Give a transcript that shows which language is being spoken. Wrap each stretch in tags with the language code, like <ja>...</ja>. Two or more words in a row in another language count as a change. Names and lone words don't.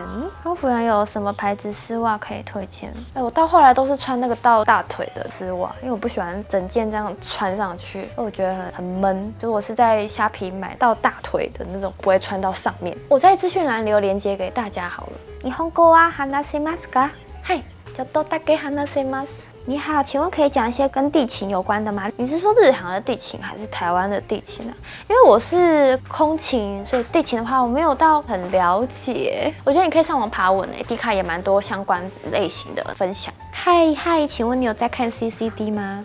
<zh>空服员有什么牌子丝袜可以推荐？我到后来都是穿那个到大腿的丝袜，因为我不喜欢整件这样穿上去，因为我觉得很闷。就我是在虾皮买到大腿的那种，不会穿到上面。我在资讯栏留连接给大家好了。</zh> <ja>日本語は話せますか？はい、ちょっとだけ話せます。</ja> <zh>你好，请问可以讲一些跟地勤有关的吗？你是说日航的地勤还是台湾的地勤啊？因为我是空勤，所以地勤的话我没有到很了解。我觉得你可以上网爬文诶，D卡也蛮多相关类型的分享。嗨，请问你有在看 CCD 吗？</zh>